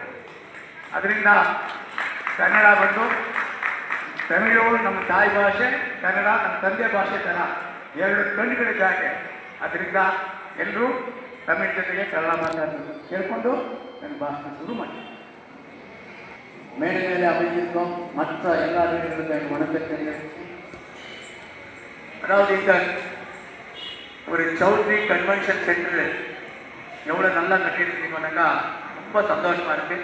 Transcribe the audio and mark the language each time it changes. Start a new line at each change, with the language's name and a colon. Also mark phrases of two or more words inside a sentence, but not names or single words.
Kannada: ಅದರಿಂದ ಕನ್ನಡ ಬಂದು ತಮಿಳು ನಮ್ಮ ತಾಯಿ ಭಾಷೆ, ಕನ್ನಡ ನಮ್ಮ ತಂದೆ ಭಾಷೆ ಥರ ಎರಡು ಕಣ್ಣುಗಳಿದ್ದಾಗೆ. ಅದರಿಂದ ಎಲ್ಲರೂ ತಮಿಳು ಜೊತೆಗೆ ಕನ್ನಡ ಮಾತಾಡಬೇಕು ಕೇಳ್ಕೊಂಡು ನನ್ನ ಭಾಷಣ ಶುರು ಮಾಡಿ.
Tamil: மேடை மேலே அமைந்திருக்கோம் மற்ற எல்லா வீடுகளுக்கும் வணக்கத்தை தெரிவித்து, அதாவது இந்த ஒரு சௌத்ரி கன்வென்ஷன் சென்டர் எவ்வளோ நல்லா கட்டியிருக்கீங்கன்னாக்கா ரொம்ப சந்தோஷமாக இருக்குது.